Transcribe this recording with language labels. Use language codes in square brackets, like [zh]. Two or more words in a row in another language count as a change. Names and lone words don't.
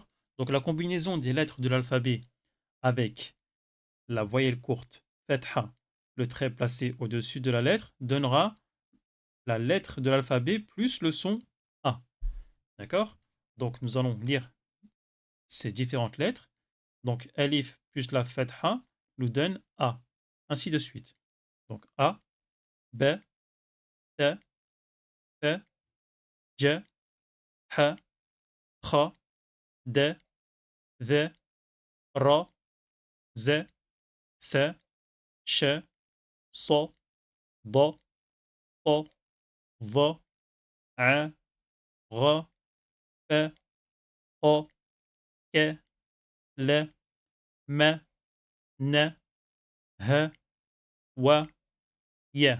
[fr] Donc la combinaison des lettres de l'alphabet avec la voyelle courte fatha, le trait placé au-dessus de la lettre, donnera la lettre de l'alphabet plus le son A. D'accord? Donc nous allons lire ces différentes lettres. Donc Alif plus la fatha nous donne A. Ainsi de suite. Donc A, B, T, T, J, H, Kha, D, V, Ra, Z, S, Sh, So, D, O, V, A, R, P, O, K, L, M, N, H, W, Y.